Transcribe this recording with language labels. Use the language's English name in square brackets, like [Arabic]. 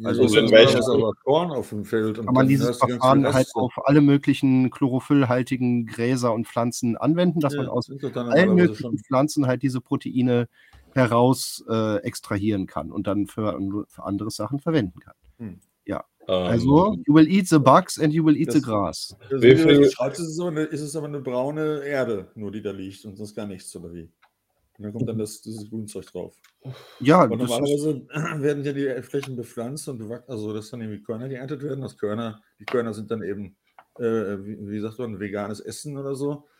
[German] Also welches aber Korn auf dem Feld. Kann man dieses Verfahren halt auf alle möglichen chlorophyllhaltigen Gräser und Pflanzen anwenden, dass man aus allen möglichen Pflanzen halt diese Proteine heraus extrahieren kann und dann für andere Sachen verwenden kann. [English] Also, you will eat the bugs and you will eat the grass. [German] Ist es aber eine braune Erde, nur die da liegt und sonst gar nichts, oder wie? Und dann kommt dann dieses Grünzeug drauf. Ja, aber normalerweise werden ja die Flächen bepflanzt und bewachsen, also dass dann irgendwie Körner geerntet werden. Die Körner sind dann eben, wie sagt man, veganes Essen oder so.